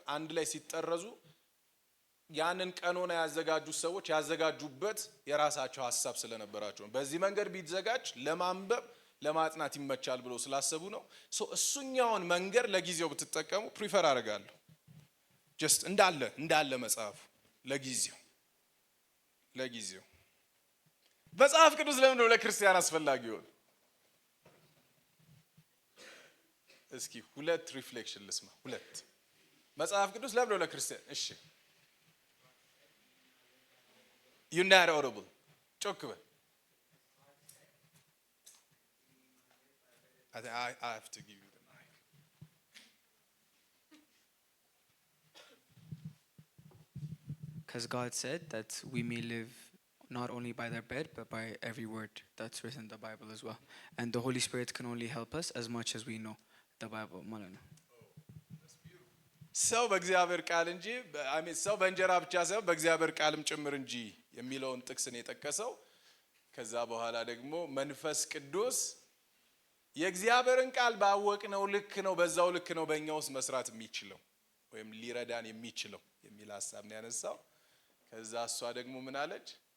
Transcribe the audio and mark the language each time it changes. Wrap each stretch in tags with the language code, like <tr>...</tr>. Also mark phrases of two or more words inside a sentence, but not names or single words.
<am>አንድ ላይ ሲጠረዙ ያንን ቀኖና ያዘጋጁት ሰዎች ያዘጋጁበት የራሳቸው ሐሳብ ስለነበራቸው ነው። በዚህ መንገድ ቢዘጋጅ ለማንበብ ለማጥናት ይመቻል ብሎ ስላሰቡ ነው። እሱኛውን መንገድ ለጊዜው ብትጠቀሙ ፕሪፈር አደርጋለሁ። ጀስት እንዳለ መጽሐፉ ለጊዜው መጽሐፍ ቅዱስ ለምን ነው ለክርስቲያን አስፈላጊ ሆነ? እስኪ ሁለት ሪፍሌክሽን ልስማ። ሁለት መጽሐፍ ቅዱስ ለምን ነው ለክርስቲያን?</am> <en>እሺ you're not audible</en> <am>ጮክ በል።</am> <en>I have to give you the mic. Because God said that we may live not only by their bread but by every word that's written in the Bible as well, and the Holy Spirit can only help us as much as we know the Bible</en> <am>ማለት ነው። ሰው በእግዚአብሔር ቃል እንጂ ሰው በእንጀራ ብቻ ሳይሆን በእግዚአብሔር ቃልም ጭምር እንጂ የሚለውን ጥቅስን የጠቀሰው። ከዛ በኋላ ደግሞ መንፈስ ቅዱስ የእግዚአብሔርን ቃል ባወቅነው ልክ ነው በዛው ልክ ነው በእኛ ውስጥ መስራት የሚችለው ወይም ሊረዳን የሚችለው የሚል ሐሳብ ነው ያነሳው። ከዛ እሷ ደግሞ ምን አለች?</am>